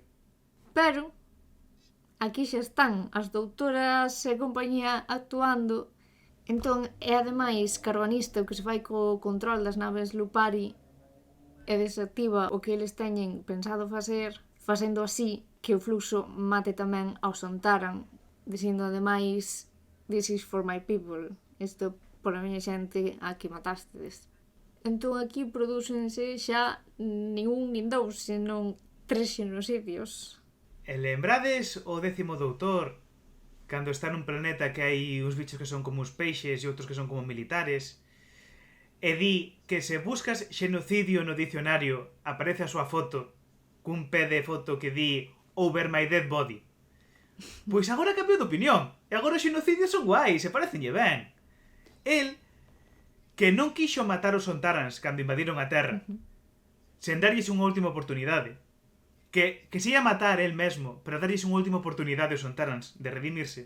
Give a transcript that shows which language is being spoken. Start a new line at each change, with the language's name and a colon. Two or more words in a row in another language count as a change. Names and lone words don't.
Galician: Pero aquí xa están as doutoras e compañía actuando, entón é ademais Carbonista o que se fai co control das naves Lupari e desactiva o que eles teñen pensado facer, facendo así que o fluxo mate tamén ao Sontaran, dicindo ademais
English: "This is for my people",
Galician: isto pola miña xente a que matastedes. Entón aquí prodúcense xa nin un nin dous, senón 3 xenocidios. E lembrades o 10º doutor, cando está nun planeta que hai uns bichos que son como uns peixes e outros que son como militares, e di que se buscas xenocidio no dicionario aparece a súa foto cun pé de foto que di
English: "Over my dead body",
Galician: Pois agora cambiou de opinión. E agora os xenocidios son guais, e parecenlle ben. El, que non quixo matar os Sontarans cando invadiron a Terra, sen darlles unha última oportunidade. Que se ia matar el mesmo, pero darlles unha última oportunidade aos Sontarans de redimirse.